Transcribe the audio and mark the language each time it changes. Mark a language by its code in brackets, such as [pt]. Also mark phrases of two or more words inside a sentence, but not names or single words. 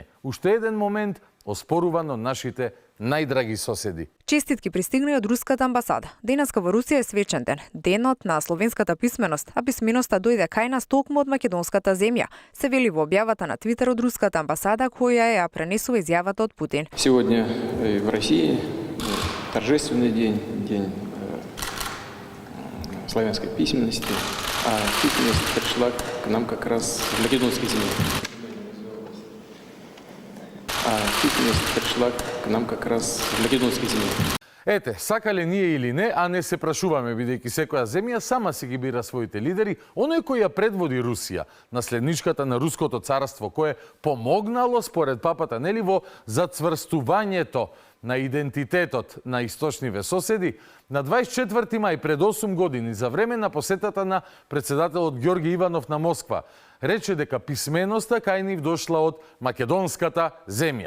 [mk] Уште еден момент оспоруван од нашите најдраги соседи. Честитки пристигнали од руската амбасада. Денеска во Русија е свечен ден, денот на словенската писменост, а писменоста дојде кај нас токму од македонската земја. Се вели во објавата на Твитер од руската амбасада која ја пренесува изјавата од Путин. [ru] Сегодня в России торжественный день, день славянской письменности, а письменность пришла к нам как раз в македонской земле. [mk] Ете, сакале ние или не, а не се прашуваме, бидејќи секоја земја сама си ги бира своите лидери, оној кој ја предводи Русија, наследничката на Руското царство, кое помогнало, според папата, нели, во зацврстувањето на идентитетот на источниве соседи, на 24 мај пред 8 години, за време на посетата на председателот Ѓорги Иванов на Москва, рече дека писменоста кај нив дошла од македонската земја.